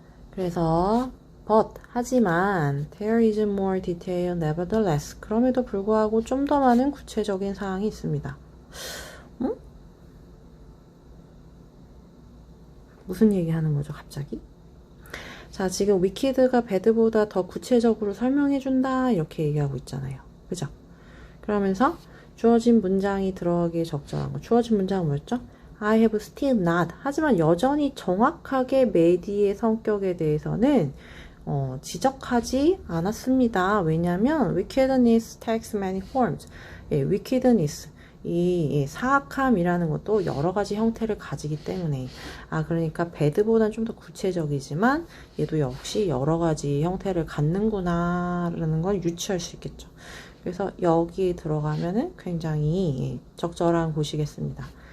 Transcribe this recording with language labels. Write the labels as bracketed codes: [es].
[ko] 그래서 하지만 [en] there is more detail nevertheless. [ko] 그럼에도 불구하고 좀 더 많은 구체적인 사항이 있습니다. 무슨 얘기하는 거죠, 갑자기? 자, 지금 wicked가 bad보다 더 구체적으로 설명해준다 이렇게 얘기하고 있잖아요. 그죠? 그러면서 주어진 문장이 들어가기에 적절한 거. 주어진 문장은 뭐였죠? [en] I have still not. [ko] 하지만 여전히 정확하게 메디의 성격에 대해서는 지적하지 않았습니다. [en] 왜냐하면 wickedness takes many forms. [ko] wickedness, 이 사악함이라는 것도 여러 가지 형태를 가지기 때문에 그러니까 bad보다는 좀 더 구체적이지만 얘도 역시 여러 가지 형태를 갖는구나 라는 걸 유추할 수 있겠죠. 그래서 여기에 들어가면은 굉장히 적절한 곳이겠습니다.